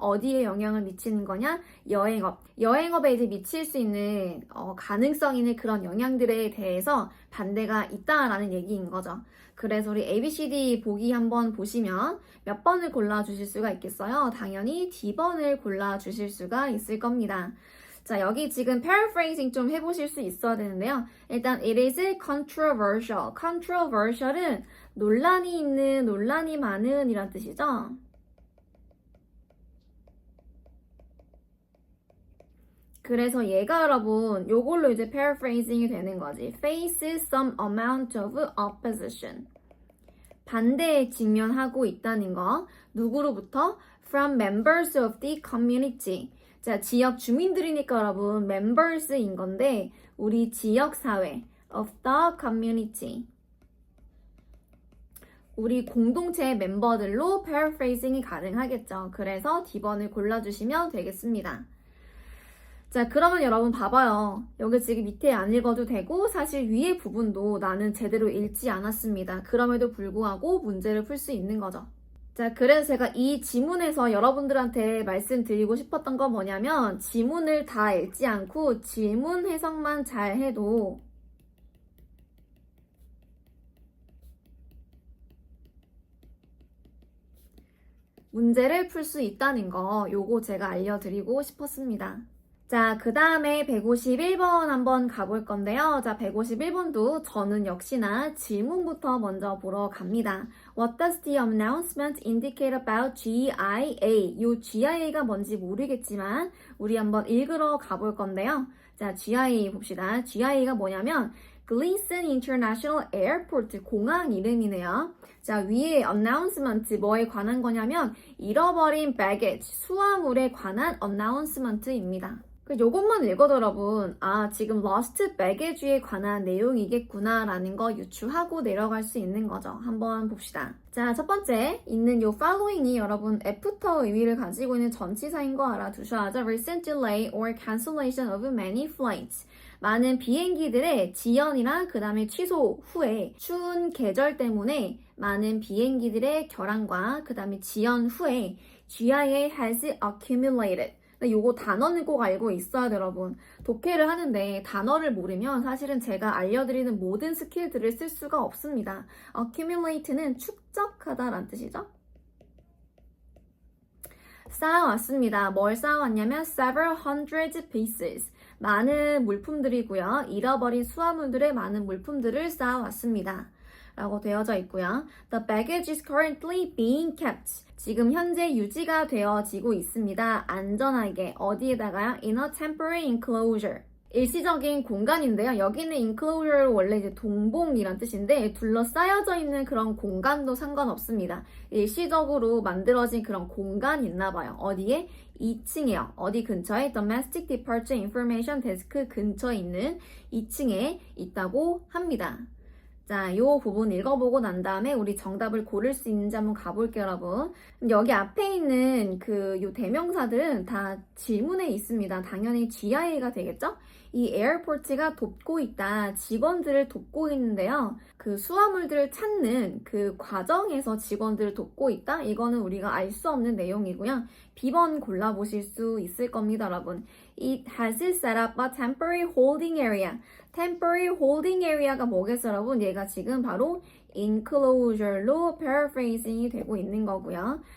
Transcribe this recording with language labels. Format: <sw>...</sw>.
<ko>어디에 영향을 미치는 거냐? 여행업. 여행업에 이제 미칠 수 있는 가능성 있는 그런 영향들에 대해서 반대가 있다라는 얘기인 거죠. 그래서 우리 ABCD 보기 한번 보시면 몇 번을 골라주실 수가 있겠어요? 당연히 D번을 골라주실 수가 있을 겁니다. 자, 여기 지금 paraphrasing 좀 해보실 수 있어야 되는데요.</ko> <en>일단 it is controversial.</en> <ko>controversial은 논란이 있는, 논란이 많은 이란 뜻이죠. 그래서 얘가 여러분 요걸로 이제 paraphrasing이 되는 거지.</ko> <en>face some amount of opposition.</en> <ko>반대에 직면하고 있다는 거. 누구로부터?</ko> <en>from members of the community.</en> <ko>자, 지역 주민들이니까 여러분 members인 건데 우리 지역 사회 of the community. 우리 공동체의 멤버들로 paraphrasing이 가능하겠죠. 그래서 D번을 골라주시면 되겠습니다. 자, 그러면 여러분 봐봐요. 여기 지금 밑에 안 읽어도 되고 사실 위에 부분도 나는 제대로 읽지 않았습니다. 그럼에도 불구하고 문제를 풀 수 있는 거죠. 자, 그래서 제가 이 지문에서 여러분들한테 말씀드리고 싶었던 건 뭐냐면 지문을 다 읽지 않고 질문 해석만 잘 해도 문제를 풀 수 있다는 거 요거 제가 알려드리고 싶었습니다. 자, 그 다음에 151번 한번 가볼 건데요. 자, 151번도 저는 역시나 질문부터 먼저 보러 갑니다.</ko> <en>What does the announcement indicate about GIA?</en> <ko>요 GIA가 뭔지 모르겠지만 우리 한번 읽으러 가볼 건데요. 자, GIA 봅시다. GIA가 뭐냐면 Gleason International Airport 공항 이름이네요. 자, 위에 announcement 뭐에 관한 거냐면 잃어버린 baggage 수화물에 관한 announcement입니다. 요것만 읽어도 여러분 지금 lost baggage에 관한 내용이겠구나 라는 거 유추하고 내려갈 수 있는 거죠. 한번 봅시다. 자, 첫 번째 있는 요 following이 여러분 after 의미를 가지고 있는 전치사인 거 알아두셔야죠.</ko> <en>Recent delay or cancellation of many flights.</en> <ko>많은 비행기들의 지연이랑 그 다음에 취소 후에 추운 계절 때문에 많은 비행기들의 결항과 그 다음에 지연 후에 GIA has accumulated. 요거 단어는 꼭 알고 있어야 돼요, 여러분. 독해를 하는데 단어를 모르면 사실은 제가 알려드리는 모든 스킬들을 쓸 수가 없습니다. accumulate는 축적하다 라는 뜻이죠. 쌓아왔습니다.</ko> <en>뭘 쌓아왔냐면 several hundred pieces.</en> <ko>많은 물품들이고요. 잃어버린 수화물들의 많은 물품들을 쌓아왔습니다. 라고 되어져 있고요.</ko> <en>The baggage is currently being kept.</en> <ko>지금 현재 유지가 되어지고 있습니다.</ko> <en>안전하게. 어디에다가요? In a temporary enclosure.</en> <ko>일시적인 공간인데요. 여기는 enclosure 원래 이제 동봉이란 뜻인데 둘러싸여져 있는 그런 공간도 상관없습니다. 일시적으로 만들어진 그런 공간이 있나 봐요. 어디에? 2층이요. 어디 근처에? Domestic Departure Information Desk 근처에 있는 2층에 있다고 합니다. 자, 요 부분 읽어보고 난 다음에 우리 정답을 고를 수 있는지 한번 가볼게요, 여러분. 여기 앞에 있는 요 대명사들은 다 질문에 있습니다. 당연히 GIA가 되겠죠? 이 에어포트가 돕고 있다. 직원들을 돕고 있는데요. 그 수화물들을 찾는 그 과정에서 직원들을 돕고 있다. 이거는 우리가 알 수 없는 내용이고요.</ko> <en>B번 골라보실 수 있을 겁니다, 여러분. It has set up a temporary holding area.</en> <ko>temporary holding area가 뭐겠어요, 여러분? 얘가 지금 바로 enclosure로 paraphrasing이 되고 있는 거고요.</ko>